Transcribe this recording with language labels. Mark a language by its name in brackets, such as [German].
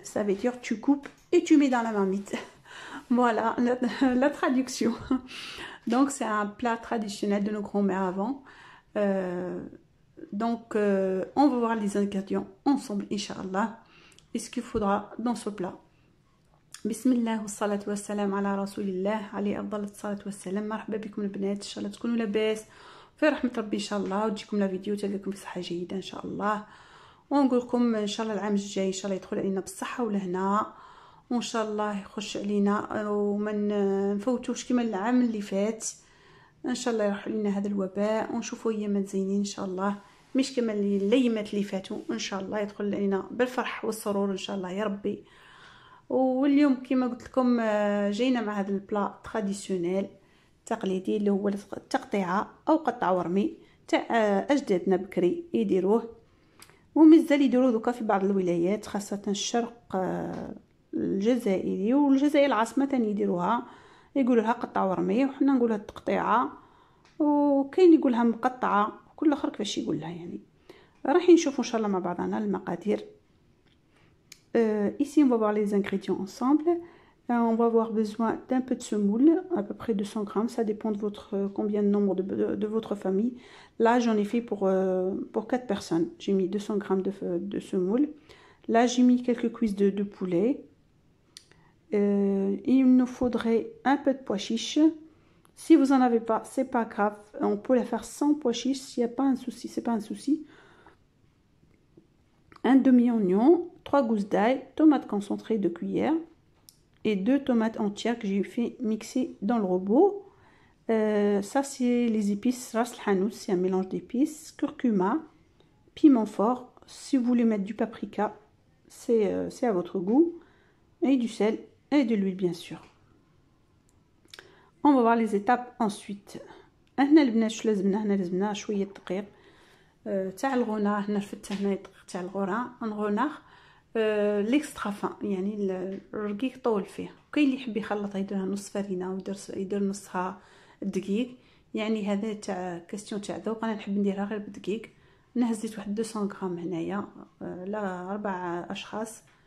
[French] Ça veut dire tu coupes et tu mets dans la marmite. Voilà la traduction. Donc, c'est un plat traditionnel de nos grands-mères avant. On va voir les ingrédients ensemble, Inch'Allah. Et ce qu'il faudra dans ce plat. [Arabic] بسم الله والصلاة والسلام على رسول الله عليه أفضل الصلاة والسلام. مرحبا بكم البنات، إن شاء الله تكونوا لاباس في رحمة ربي إن شاء الله، وتجيكم لا فيديو تلقاكم بصحة جيدة إن شاء الله. ونقول لكم إن شاء الله العام الجاي إن شاء الله يدخل علينا بالصحة والهنا، وإن شاء الله يخش علينا وما نفوتوش كما العام اللي فات. إن شاء الله يروح علينا هذا الوباء ونشوفوا أيامات زينين إن شاء الله، مش كما الأيامات اللي فاتوا. إن شاء الله يدخل علينا بالفرح والسرور إن شاء الله يا ربي. واليوم كما قلت لكم جينا مع هذا البلا تراديسيونيل تقليدي اللي هو التقطيعه او قطع ورمي تاع اجدادنا بكري يديروه، ومازال يديروه دوكا في بعض الولايات خاصه الشرق الجزائري والجزائر العاصمه ثاني يديروها، يقولوا لها قطع ورمي وحنا نقولها التقطيعه، وكاين يقولها مقطعه، كل اخر كيفاش يقول لها. يعني راح نشوفوا ان شاء الله مع بعضنا المقادير. [French] Ici, on va voir les ingrédients ensemble. On va avoir besoin d'un peu de semoule, à peu près 200 grammes. Ça dépend de combien de nombre de votre famille. Là, j'en ai fait pour 4 personnes. J'ai mis 200 grammes de semoule. Là, j'ai mis quelques cuisses de poulet. Il nous faudrait un peu de pois chiches. Si vous n'en avez pas, c'est pas grave. On peut la faire sans pois chiches. S'il n'y a pas un souci, c'est pas un souci. Un demi-oignon, 3 gousses d'ail, tomates concentrées 2 cuillères et 2 tomates entières que j'ai fait mixer dans le robot. Ça, c'est les épices ras el hanout, c'est un mélange d'épices, curcuma, piment fort. Si vous voulez mettre du paprika, c'est à votre goût, et du sel et de l'huile bien sûr. On va voir les étapes ensuite. [Arabic] هنا البنات شو لازمنا؟ هنا لازمنا شويه دقيق تاع الغنى. هنا رفدت هنا الدقيق تاع الغنى ليكسترا فان، يعني الرقيق طول فيه. كاين اللي يحب يخلطها يديرها نص فرينه ويدير نصها الدقيق، يعني هذا تاع كاستيون تاع ذوق. انا نحب نديرها غير بالدقيق. انا هزيت واحد 200 غرام هنايا لا 4 اشخاص.